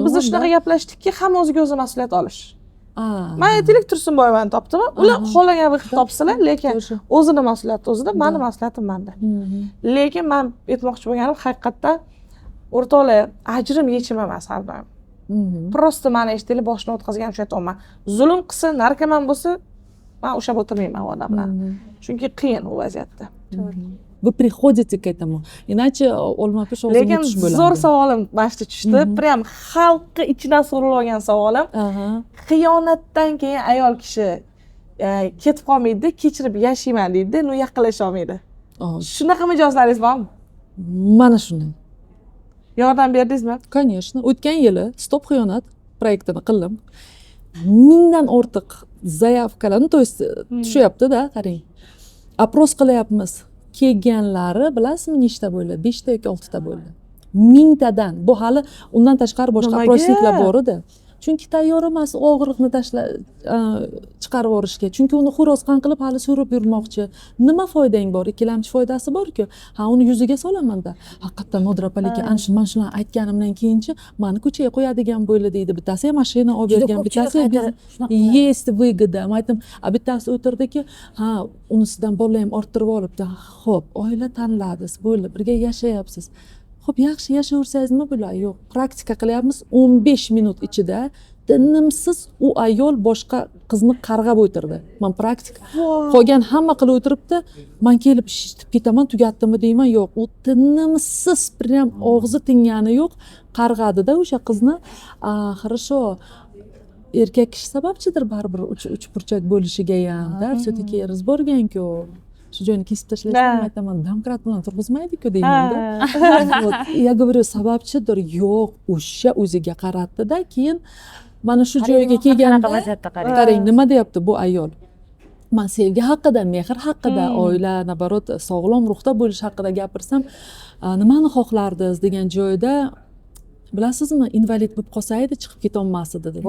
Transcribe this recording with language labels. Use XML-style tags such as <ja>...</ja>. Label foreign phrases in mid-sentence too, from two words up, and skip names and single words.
<uz>Biz shunaqa gaplashdikki, hamma o'ziga o'zi mas'uliyat olish. Men aytaylik Tursunboyevani topdim, ular xohlagan vaqt topsalar, lekin o'zini mas'uliyati o'zida, meni mas'uliyatim menda. Lekin men aytmoqchi bo'lganim haqiqatdan o'rtoqlar, ajrim yechim emas har doim. Prosta meni eshitaylik, boshini o'tkazgan o'sha aytaman. Zulm qilsa, narkoman bo'lsa, men o'sha o'tirmayman u odam bilan. Chunki qiyin u vaziyatda.</uz> <ru>Вы приходите к этому. Иначе</ru> <uz>olma-pish o'zini lekin yutish bo'ladi. zo'r savolim mana shu tushdi. Prям xalqqa ichidan so'ralgan savolim. Xiyonatdan keyin ayol kishi ketib qolmaydi, kechirib yashayman deydi, no yaqinlasha olmaydi. Shunaqa mijozlaringiz bormi? Mana shunday. Yordam berdingizmi? Конечно. O'tgan yili Stop xiyonat proyektini qildim. 1000 dan ortiq zaявkalarni,</uz> <ru>то есть</ru> <uz>tushyapti-da, qarang. Apros qilyapmiz. Kelganlari bilasizmi nechta bo'ldi? 5 ta yoki 6 ta bo'ldi. 1000 tadan. Bu hali undan tashqari boshqa aprosniklar bor edi. Chunki tayyor emas og'riqni chiqarib yuborishga. Chunki uni xo'rozqon qilib hali so'rib yurmoqchi. Nima foydang bor? Ikkilamchi foydasi bor-ku. Uni yuziga solaman-da. Haqiqatdan Nodirapa lekin ana shu men shuni aytganimdan keyinchi meni ko'chaga qo'yadigan bo'ldi deydi. Bittasi mashina olib bergan, bittasi</uz> <ru>есть выгода.</ru> <uz>Men aytdim, bittasi o'tirdiki, unisidan bola ham orttirib olibdi. Xo'p, oila tanladingiz, bo'ldi, birga yashayapsiz. Xo'p, yaxshi yashayversangizmi bular? Yo'q, praktika qilyapmiz. 15 minut ichida tinimsiz u ayol boshqa qizni qarg'ab o'tirdi. Men praktika. Qolgan hamma qilib o'tiribdi. Men kelib eshitib ketaman, tugatdimi deyman, yo'q. U tinimsiz, prям og'zi tingani yo'q, qarg'adi-da o'sha qizni. Хорошо. Erkak kishi sababchidir baribir uch burchak bo'lishiga ham, da,</uz> <ru>все-таки разборgan-ku.</ru> <uz>shu joyini kesib tashlasam aytaman domkrat bilan turg'izmaydi-ku deymanda.</uz> <ru>Вот. Я говорю,</ru> <uz>sababchidir. Yo'q, o'sha o'ziga qaratdi-da, keyin mana shu joyga kelganda vaziyatda qarang. qarang nima deyapti bu ayol. Man sevgi haqida, mehr haqida, oila, nabarot sog'lom ruhda bo'lish haqida gapirsam, nimani xohlardingiz degan joyda bilasizmi, invalid bo'lib qolsa edi, chiqib ketolmas edi dedi.</uz>